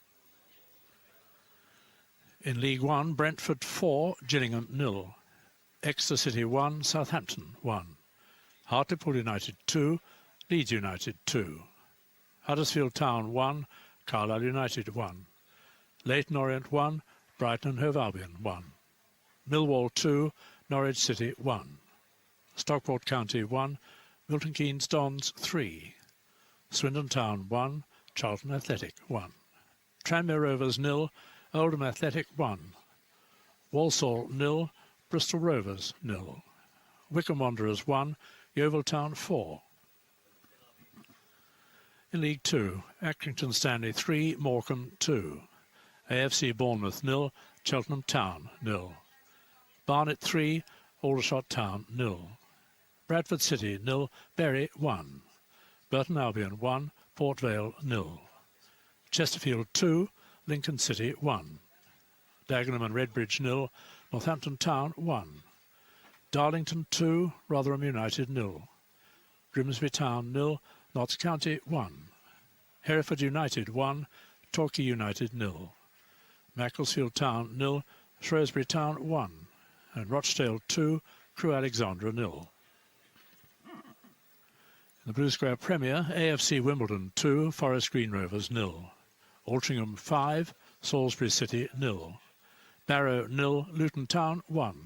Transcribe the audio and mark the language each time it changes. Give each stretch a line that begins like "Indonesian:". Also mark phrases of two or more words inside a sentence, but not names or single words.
English: In League 1, Brentford 4, Gillingham 0. Exeter City 1, Southampton 1. Hartlepool United 2, Leeds United 2. Huddersfield Town 1, Carlisle United 1. Leyton Orient 1, Brighton and Hove Albion 1. Millwall 2, Norwich City 1. Stockport County 1, Milton Keynes Dons 3. Swindon Town 1, Charlton Athletic 1. Tranmere Rovers 0, Oldham Athletic 1. Walsall 0, Bristol Rovers 0. Wycombe Wanderers 1, Yeovil Town 4. In League 2, Accrington Stanley 3, Morecambe 2. AFC Bournemouth 0, Cheltenham Town 0. Barnet 3, Aldershot Town 0. Bradford City 0, Bury 1. Burton Albion 1, Port Vale 0. Chesterfield 2, Lincoln City 1. Dagenham and Redbridge 0, Northampton Town 1. Darlington 2, Rotherham United 0. Grimsby Town 0, Notts County 1. Hereford United 1, Torquay United 0. Macclesfield Town 0, Shrewsbury Town 1. And Rochdale 2, Crewe Alexandra 0. In the Blue Square Premier, AFC Wimbledon 2, Forest Green Rovers 0. Altrincham 5, Salisbury City 0. Barrow 0, Luton Town 1.